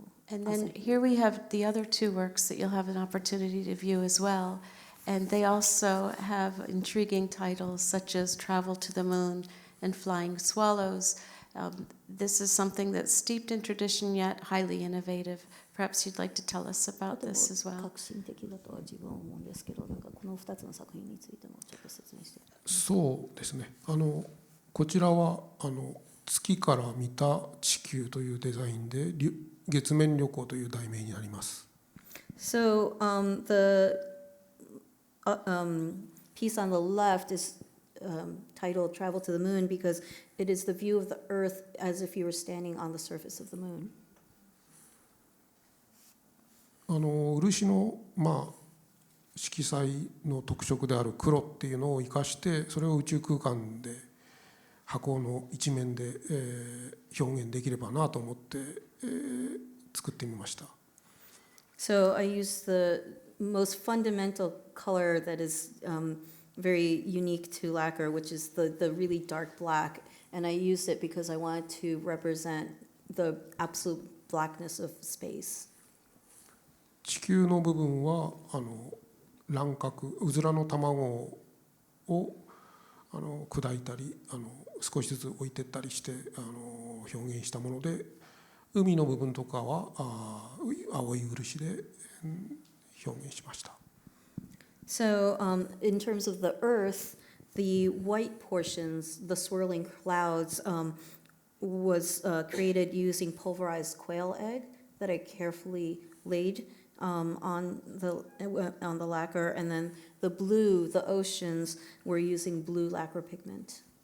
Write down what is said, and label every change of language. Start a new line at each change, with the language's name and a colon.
English: And then here we have the other two works that you'll have an opportunity to view as well. And they also have intriguing titles such as Travel to the Moon and Flying Swallows. This is something that's steeped in tradition yet highly innovative. Perhaps you'd like to tell us about this as well.
Japanese: 革新的だとは自分は思うんですけど、なんかこの2つの作品についてもちょっと説明して。そうですね。こちらは月から見た地球というデザインで月面旅行という題名になります。
English: So the piece on the left is titled Travel to the Moon because it is the view of the Earth as if you were standing on the surface of the moon.
Japanese: 漆の色彩の特色である黒っていうのを生かしてそれを宇宙空間で箱の一面で表現できればなと思って作ってみました。
English: So I used the most fundamental color that is very unique to lacquer, which is the really dark black. And I used it because I wanted to represent the absolute blackness of space.
Japanese: 地球の部分は卵殻うずらの卵を砕いたり少しずつ置いてったりして表現したもので、海の部分とかは青い漆で表現しました。
English: So in terms of the Earth, the white portions, the swirling clouds, was created using pulverized quail egg that I carefully laid on the lacquer, and then the blue, the oceans, were using blue lacquer pigment.